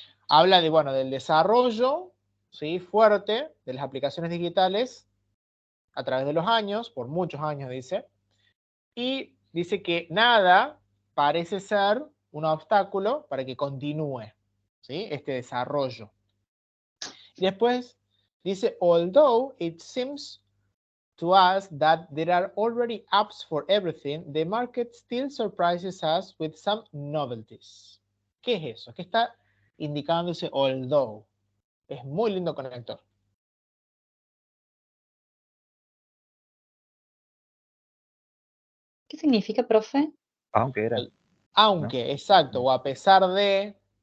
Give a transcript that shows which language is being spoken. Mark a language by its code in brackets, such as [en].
[es] Habla de, bueno, del desarrollo, ¿sí?, fuerte de las aplicaciones digitales a través de los años, por muchos años dice, y dice que nada parece ser un obstáculo para que continúe, ¿sí?, este desarrollo. Y después dice, [en] although it seems to us that there are already apps for everything, the market still surprises us with some novelties. [es] ¿Qué es eso? ¿Qué está indicando ese although? Es muy lindo conector. ¿Qué significa, profe? Aunque era, Aunque, exacto, o a pesar de...